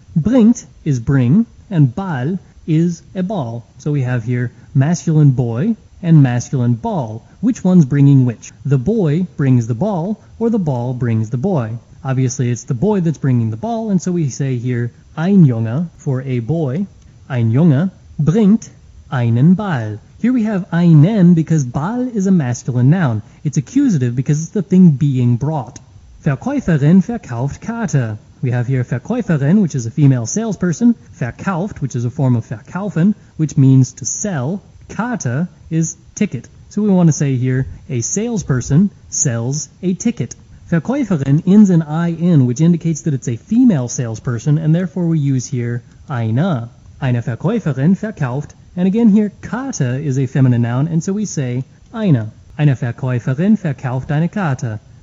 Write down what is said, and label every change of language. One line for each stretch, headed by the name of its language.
English: Bringt is bring, and Ball is a ball. So we have here masculine boy and masculine ball. Which one's bringing which? The boy brings the ball, or the ball brings the boy. Obviously, it's the boy that's bringing the ball, and so we say here ein Junge for a boy.
German: Ein Junge bringt einen Ball.
English: Here we have einen because Ball is a masculine noun. It's accusative because it's the thing being brought.
German: Verkäuferin verkauft Karte.
English: We have here Verkäuferin, which is a female salesperson. Verkauft, which is a form of verkaufen, which means to sell. Karte is ticket. So we want to say here, a salesperson sells a ticket. Verkäuferin ends in in, which indicates that it's a female salesperson, and therefore we use here eine.
German: Eine Verkäuferin verkauft.
English: And again here, Karte is a feminine noun, and so we say eine.
German: Eine Verkäuferin verkauft eine Karte.